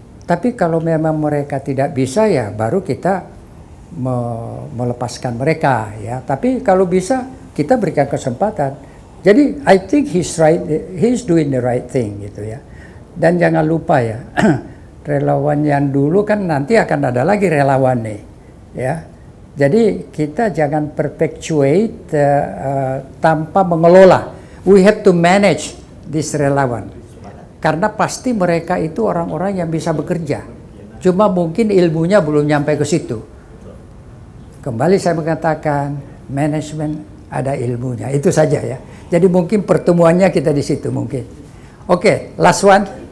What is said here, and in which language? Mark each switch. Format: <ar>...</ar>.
<id>Tapi kalau memang mereka tidak bisa ya baru kita melepaskan mereka ya. Tapi kalau bisa kita berikan kesempatan. Jadi</id> <en>I think he's doing the right thing</en> <id>gitu ya. Dan jangan lupa ya, relawan yang dulu kan nanti akan ada lagi relawan nih ya. Jadi kita jangan perpetuate tanpa mengelola.</id> <en>We have to manage this relawan.</en> <id>Karena pasti mereka itu orang-orang yang bisa bekerja. Cuma mungkin ilmunya belum nyampe ke situ. Kembali saya mengatakan manajemen ada ilmunya. Itu saja ya. Jadi mungkin pertemuannya kita di situ mungkin.</id> <en>Oke, last one.</en>